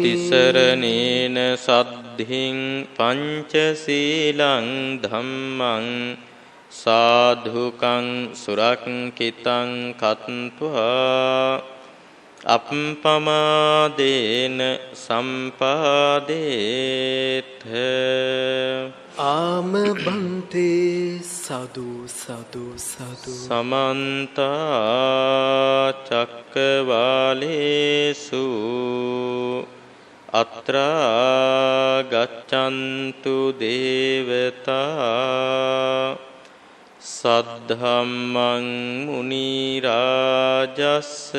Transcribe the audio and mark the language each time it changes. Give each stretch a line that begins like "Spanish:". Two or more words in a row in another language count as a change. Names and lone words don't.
Pali: තිසරණේන සද්ධින් පංචශීලං ධම්මං සාධුකං සුරක්ඛිතං කତ୍වා අප්පමාදේන සම්පාදේත. ආම බන්තේ සදු සදු සදු. සමන්ත චක්කවාලේසු අත්‍රා ගච්ඡන්තු දේවතා සද්ධම්මං මුනි රාජස්ස